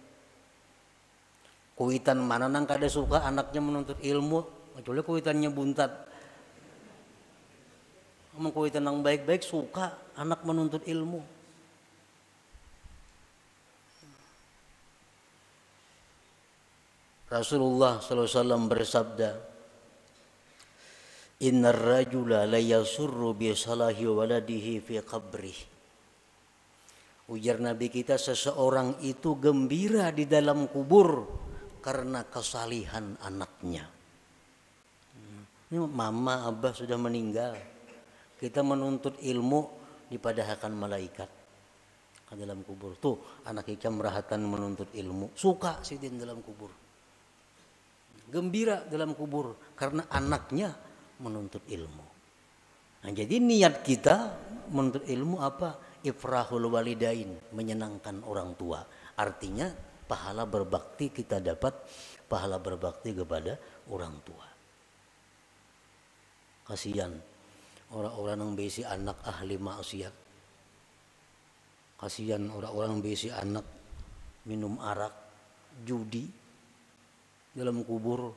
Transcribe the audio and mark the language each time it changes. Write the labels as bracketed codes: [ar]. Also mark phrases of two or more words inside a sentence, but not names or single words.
[bjn] Kuitan mana nang kada suka anaknya menuntut ilmu, kecuali kuitannya buntat. Emang kuitan nang baik-baik suka anak menuntut ilmu. Rasulullah SAW bersabda, [ar] إن الرجل ليسر بصلاح ولده في قبره. [bjn] Ujar Nabi kita, seseorang itu gembira di dalam kubur karena kesalihan anaknya. Ini mama, abah sudah meninggal. Kita menuntut ilmu dipadahkan malaikat ke dalam kubur. Tuh anak kita merahatan menuntut ilmu. Suka sidin dalam kubur. Gembira dalam kubur karena anaknya menuntut ilmu. Nah, jadi niat kita menuntut ilmu apa? [ar] إفراح الوالدين, [id] menyenangkan orang tua. Artinya pahala berbakti kita dapat pahala berbakti kepada orang tua. [bjn] Kasihan orang-orang yang besi anak ahli maksiat. Kasihan orang-orang yang besi anak minum arak, judi dalam kubur.